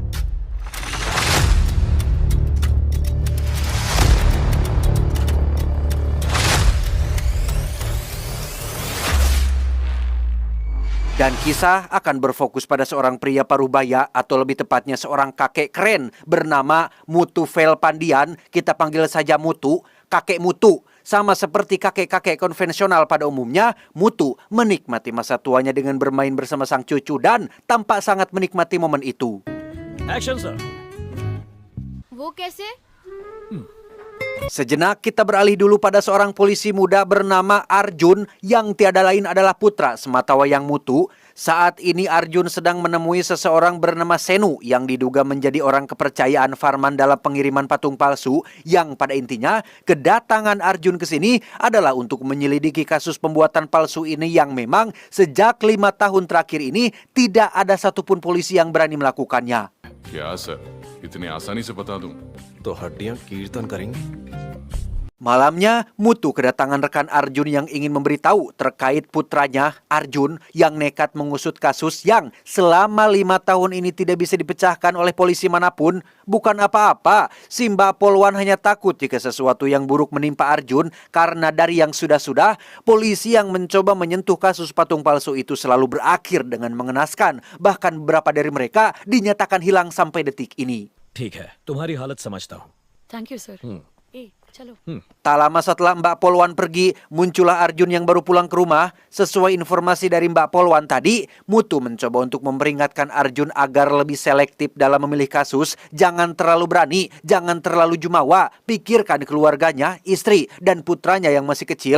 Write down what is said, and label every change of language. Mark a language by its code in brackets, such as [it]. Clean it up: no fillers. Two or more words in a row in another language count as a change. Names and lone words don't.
[id] Dan kisah akan berfokus pada seorang pria parubaya atau lebih tepatnya seorang kakek keren bernama Mutu Velpandian. Kita panggil saja Mutu, kakek Mutu. Sama seperti kakek-kakek konvensional pada umumnya, Mutu menikmati masa tuanya dengan bermain bersama sang cucu dan tampak sangat menikmati momen itu. [en] Action, sir. [hi] वो कैसे? [id] Sejenak kita beralih dulu pada seorang polisi muda bernama Arjun yang tiada lain adalah putra sematawayang Mutu. Saat ini Arjun sedang menemui seseorang bernama Senu yang diduga menjadi orang kepercayaan Farman dalam pengiriman patung palsu, yang pada intinya kedatangan Arjun ke sini adalah untuk menyelidiki kasus pembuatan palsu ini yang memang sejak 5 tahun terakhir ini tidak ada satupun polisi yang berani melakukannya. [hi] क्या सर इतनी आसानी से बता दूं तो हड्डियां कीर्तन करेंगे. [id] Malamnya, Mutu kedatangan rekan Arjun yang ingin memberitahu terkait putranya, Arjun, yang nekat mengusut kasus yang selama 5 tahun ini tidak bisa dipecahkan oleh polisi manapun. Bukan apa-apa, si Mbak Polwan hanya takut jika sesuatu yang buruk menimpa Arjun, karena dari yang sudah-sudah, polisi yang mencoba menyentuh kasus patung palsu itu selalu berakhir dengan mengenaskan. Bahkan beberapa dari mereka dinyatakan hilang sampai detik ini. [hi] ठीक है, तुम्हारी हालत समझता हूँ. [en] thank you sir. चलो. [id] Tak lama setelah Mbak Polwan pergi, muncullah Arjun yang baru pulang ke rumah. Sesuai informasi dari Mbak Polwan tadi, Mutu mencoba untuk memperingatkan Arjun agar lebih selektif dalam memilih kasus. Jangan terlalu berani, jangan terlalu jumawa. Pikirkan keluarganya, istri, dan putranya yang masih kecil.